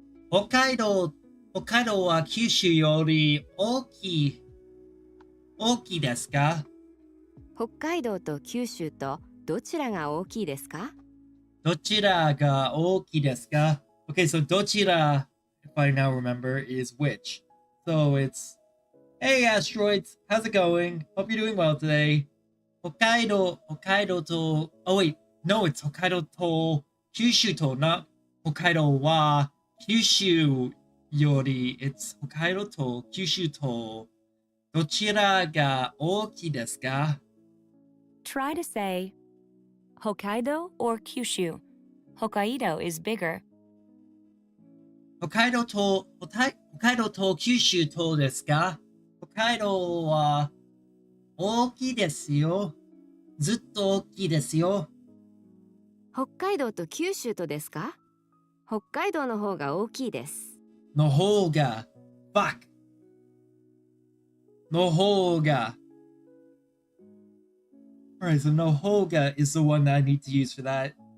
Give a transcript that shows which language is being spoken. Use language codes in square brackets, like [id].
[ja] 北海道は九州より大きいですか？北海道と九州とどちらが大きいですか？どちらが大きいですか? [en] Okay, so どちら, if I now remember, is which. So it's, hey asteroids, how's it going? Hope you're doing well today. [ja] 北海道と, [en] oh wait, no, it's [ja] 北海道と九州と not 北海道は九州より it's 北海道と九州とどちらが大きいですか? [en] Try to say Hokkaido or Kyushu. Hokkaido is bigger. [ja] 北海道と九州とですか? 北海道は大きいですよ。ずっと大きいですよ。北海道と九州とですか？北海道の方が大きいです。 [en] の方が fuck の方が Alright, so no hoga is the one that I need to use for that.